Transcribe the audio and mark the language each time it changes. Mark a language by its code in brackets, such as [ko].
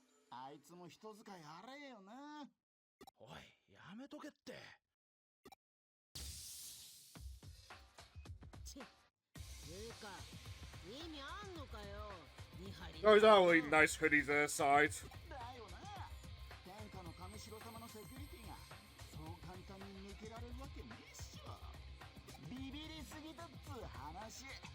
[ja] あいつも人使い荒えよな。おい、やめとけって。つうか、意味あんのかよ。見張り。 [en] Those are really nice hoodies aside. [ja] だよな。天下の神城様のセキュリティがそう簡単に抜けられるわけねえっしょ。ビビりすぎだっつう話。